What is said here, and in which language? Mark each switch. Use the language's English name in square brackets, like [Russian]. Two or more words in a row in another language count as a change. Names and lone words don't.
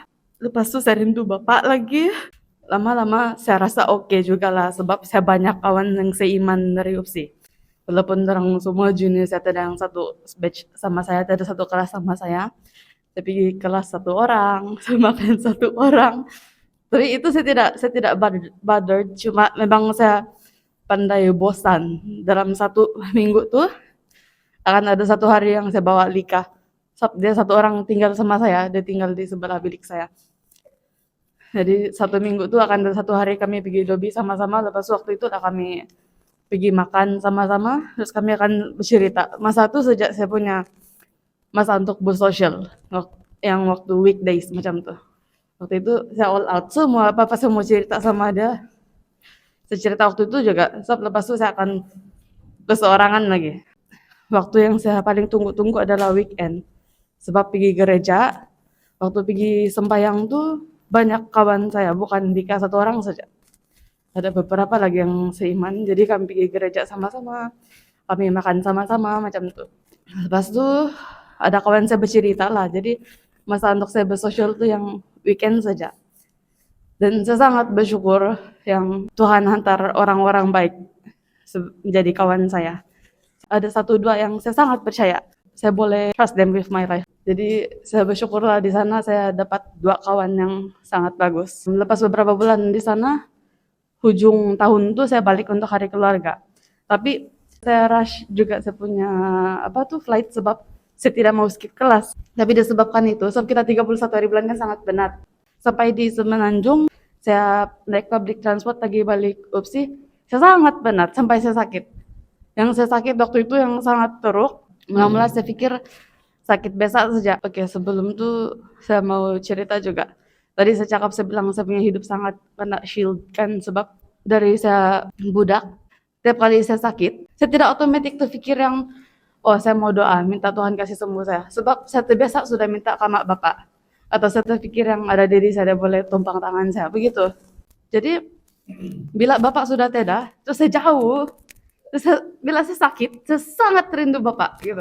[Malay] Lepas itu saya rindu bapak lagi. Lama-lama saya rasa oke juga lah, sebab saya banyak kawan yang seiman dari UPSI. Walaupun orang semua junior saya ada yang satu batch sama saya, ada satu kelas sama saya. Tapi kelas 1 orang, saya makan 1 orang. Tapi itu saya tidak bothered, cuma memang saya pandai bosan. Dalam 1 minggu tuh akan ada 1 hari yang saya bawa Lika. Dia satu orang tinggal sama saya, dia tinggal di sebelah bilik saya. Jadi 1 minggu tuh akan ada 1 hari kami pergi lobby sama-sama, lepas waktu itu lah kami pergi makan sama-sama, terus kami akan bercerita. Masa itu sejak saya punya masa untuk bersosial, yang waktu weekdays macam tuh. Waktu itu saya [English] all out, [Malay] semua apa-apa saya mau cerita sama dia. Saya cerita waktu itu juga, lepas itu saya akan berseorangan lagi. Waktu yang saya paling tunggu-tunggu adalah weekend. Sebab pergi gereja, waktu pergi sembahyang tuh banyak kawan saya, bukan Dika satu orang saja. Ada beberapa lagi yang seiman, jadi kami pergi gereja sama-sama, kami makan sama-sama macam tuh. Lepas itu ada kawan saya bercerita lah, jadi masa untuk saya bersosial tuh yang weekend saja. Dan saya sangat bersyukur yang Tuhan hantar orang-orang baik menjadi kawan saya. Ada 1-2 yang saya sangat percaya. Saya boleh [English] trust them with my life. [Malay] Jadi saya bersyukurlah di sana saya dapat 2 kawan yang sangat bagus. Lepas beberapa bulan di sana, hujung tahun itu saya balik untuk hari keluarga. Tapi saya rush juga saya punya flight sebab saya tidak mau skip kelas. Tapi disebabkan itu, sebab kita 31 hari bulan kan sangat benar. Sampai di Semenanjung, saya naik [English] public transport [Malay] lagi balik UPSI, saya sangat penat sampai saya sakit. Yang saya sakit waktu itu yang sangat teruk. Mula-mula saya pikir sakit biasa saja. Oke, sebelum itu saya mau cerita juga. Tadi saya cakap, saya bilang saya punya hidup sangat kena shield kan, sebab dari saya budak, setiap kali saya sakit, saya tidak otomatis terfikir yang, oh saya mau doa, minta Tuhan kasih sembuh saya. Sebab saya terbiasa sudah minta ke mak bapak. Atau saya terfikir yang ada diri saya boleh tumpang tangan saya, begitu. Jadi, bila bapak sudah tidak, terus saya jauh, bila saya sakit, saya sangat rindu bapak, gitu.